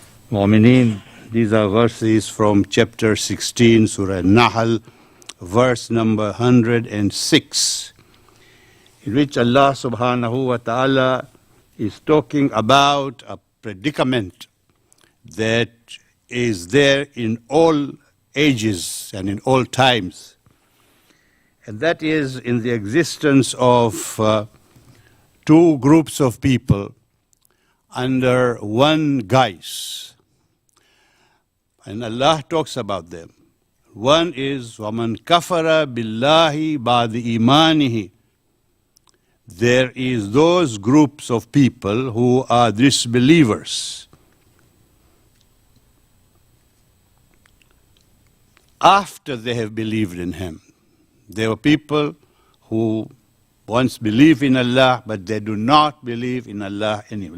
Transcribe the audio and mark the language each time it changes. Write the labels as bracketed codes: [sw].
[en] Mu'mineen, these are verses from chapter 16, Surah Nahl, verse number 106, in which Allah subhanahu wa ta'ala is talking about a predicament that is there in all ages and in all times. And that is in the existence of 2 groups of people under one guise. And Allah talks about them. One is [ar] وَمَنْ كَفَرَ بِاللَّهِ بَعْدِ إِيمَانِهِ. [en] There is those groups of people who are disbelievers after they have believed in Him. There were people who once believed in Allah, but they do not believe in Allah anymore.